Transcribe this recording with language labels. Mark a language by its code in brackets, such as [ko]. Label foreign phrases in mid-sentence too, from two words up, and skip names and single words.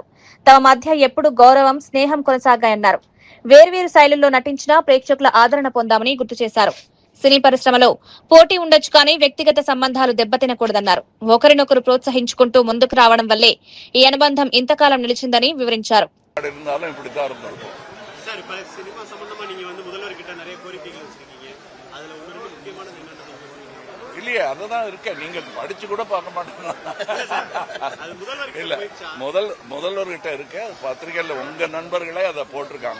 [te] తమ మధ్య ఎప్పుడూ గౌరవం, స్నేహం కొనసాగాయన్నారు. వేర్వేరు శైలుల్లో నటించినా ప్రేక్షకుల ఆదరణ పొందామని గుర్తు చేశారు. సినీ పరిశ్రమలో పోటీ ఉండొచ్చు కానీ వ్యక్తిగత సంబంధాలు దెబ్బతినకూడదన్నారు. ఒకరినొకరు ప్రోత్సహించుకుంటూ ముందుకు రావడం వల్లే ఈ అనుబంధం ఇంతకాలం నిలిచిందని వివరించారు. [ta] இல்லையே அதுதான் இருக்க நீங்க படிச்சு கூட பார்க்க மாட்டீங்க. இல்ல முதல்வர்கிட்ட இருக்க பத்திரிகையில உங்க நண்பர்களே அதை போட்டிருக்காங்க.